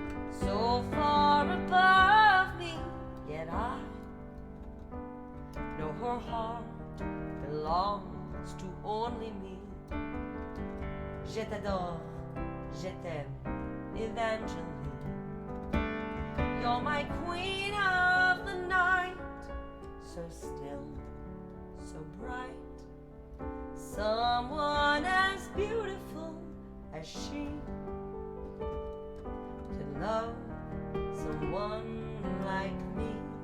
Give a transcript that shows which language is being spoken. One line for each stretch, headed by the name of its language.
English: So far above me, yet I know her heart belongs to only me.
French: Je t'adore, je t'aime, Evangeline.
English: You're my queen of the night, so still, so bright. Someone as beautiful as she to love someone like me.